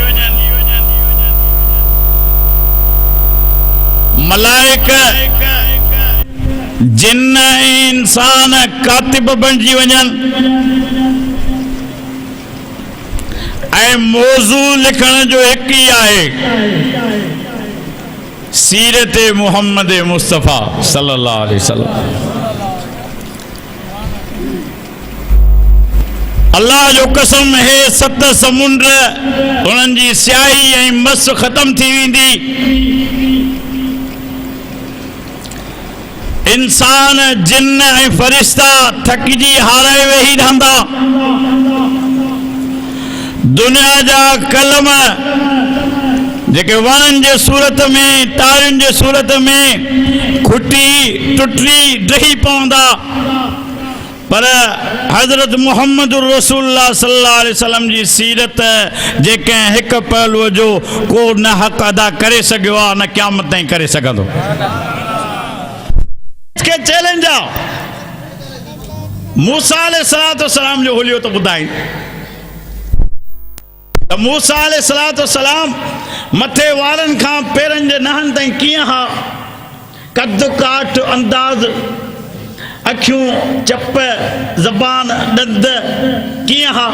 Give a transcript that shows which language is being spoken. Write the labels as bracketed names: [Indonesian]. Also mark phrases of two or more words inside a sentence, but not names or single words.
[Sindhi] मलाइक जिन इंसान कातिब बणिजी वञनि ऐं मौज़ू लिखण जो हिकु ई आहे सीरत मुहम्मद मुस्तफ़ा [Arabic] صلى الله عليه وسلم. [Sindhi] अल्लाह जो कसम है 7 समुंड उन्हनि जी स्याही ऐं मस ख़त्म थी वेंदी। इंसान जिन ऐं फ़रिश्ता थकिजी हाराए वेही रहंदा। दुनिया जा कलम जेके वणनि जे सूरत में तारियुनि जे सूरत में खुटी टुटली ढही पवंदा पर हज़रत मुहम्मद रसूलुल्लाह [Arabic] صلى الله عليه وسلم [Sindhi] जी सीरत जे कंहिं हिकु पहलूअ जो को न हक़ अदा करे सघियो आहे न क़यामत ताईं करे सघंदो। इसके चैलेंज आहे मूसा अलैहिस्सलाम जो हुलियो तो ॿुधाई त मूसा अलैहिस्सलाम मथे वारनि खां पेरनि जे नहनि ताईं कीअं हा, कद काठ अंदाज़, अखियूं चप ज़बान ॾंद कीअं हा।